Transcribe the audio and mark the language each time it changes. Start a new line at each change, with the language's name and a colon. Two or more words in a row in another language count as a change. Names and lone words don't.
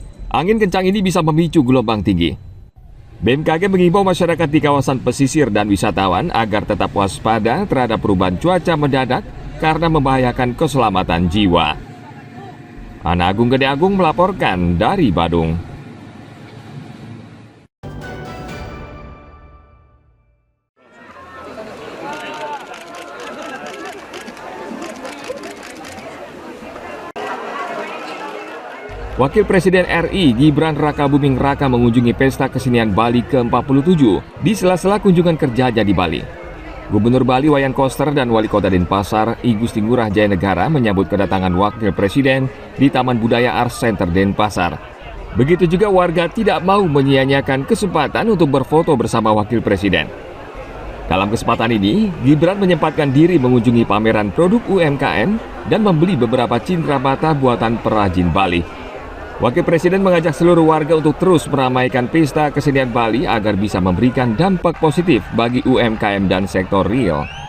Indonesian: Angin kencang ini bisa memicu gelombang tinggi. BMKG mengimbau masyarakat di kawasan pesisir dan wisatawan agar tetap waspada terhadap perubahan cuaca mendadak karena membahayakan keselamatan jiwa. Ana Agung Gede Agung melaporkan dari Badung. Wakil Presiden RI Gibran Rakabuming Raka mengunjungi Pesta Kesenian Bali ke-47 di sela-sela kunjungan kerjanya di Bali. Gubernur Bali Wayan Koster dan Wali Kota Denpasar I Gusti Ngurah Jayanegara menyambut kedatangan Wakil Presiden di Taman Budaya Art Center Denpasar. Begitu juga warga tidak mau menyia-nyiakan kesempatan untuk berfoto bersama Wakil Presiden. Dalam kesempatan ini, Gibran menyempatkan diri mengunjungi pameran produk UMKM dan membeli beberapa cindramata buatan perajin Bali. Wakil Presiden mengajak seluruh warga untuk terus meramaikan Pesta Kesenian Bali agar bisa memberikan dampak positif bagi UMKM dan sektor real.